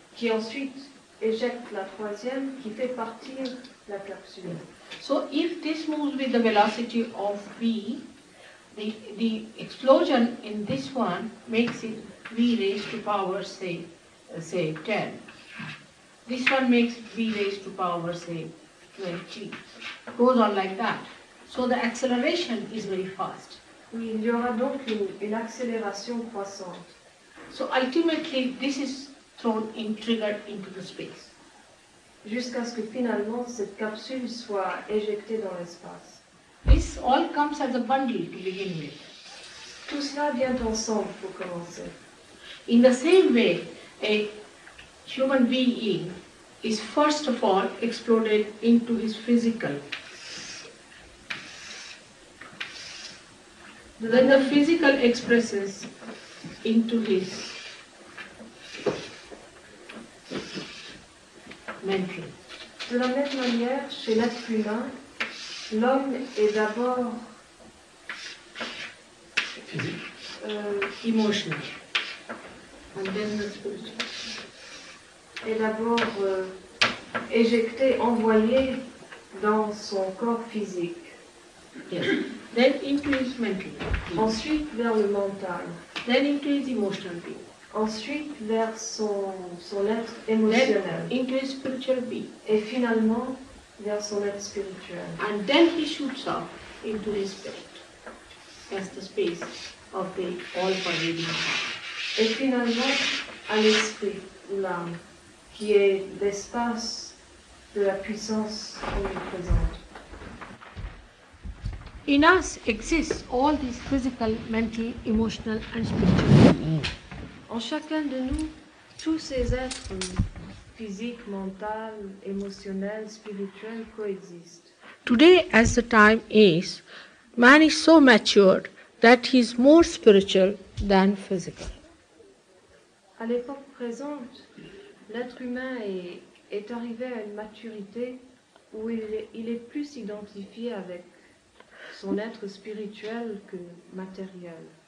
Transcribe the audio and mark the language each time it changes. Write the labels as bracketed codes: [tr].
[fr] qui ensuite éjecte la troisième, qui fait partir la capsule. [en] So if this moves with the velocity of v, the explosion in this one makes it v raised to power say 10. This one makes v raised to power say 20. Goes on like that. So the acceleration is very fast. [fr] Oui, il y aura donc une accélération croissante. [en] So ultimately this is triggered into the space. [fr] Jusqu'à ce que finalement cette capsule soit éjectée dans l'espace. [en] This all comes as a bundle to begin with. [fr] Tout cela vient ensemble pour commencer. [en] In the same way, a human being is first of all exploded into his physical. Then the physical expresses into his mental. [fr] De la même manière, chez l'être humain, l'homme est d'abord [en] Emotional. And then the spiritual. [fr] est d'abord éjecté, envoyé dans son corps physique. [en] Yes. Then into his mental. [fr] Ensuite vers le mental. [en] Then into his emotional being. [fr] Ensuite vers son être [en] Then [fr] émotionnel. [en] into his spiritual being. [fr] Et finalement vers son être spirituel. [en] And then he shoots off into his spirit as the space of the all-pervading power. [fr] Et finalement à l'esprit, ou l'âme, qui est l'espace de la puissance omniprésente. [en] In us exists all these physical, mental, emotional and spiritual beings. [fr] En chacun de nous, tous ces êtres physique, mentale, émotionnelle, spirituelle coexistent. [en] Today, as the time is, man is so matured that he is more spiritual than physical. [fr] À l'époque présente, l'être humain est arrivé à une maturité où il est plus identifié avec son être spirituel que matériel.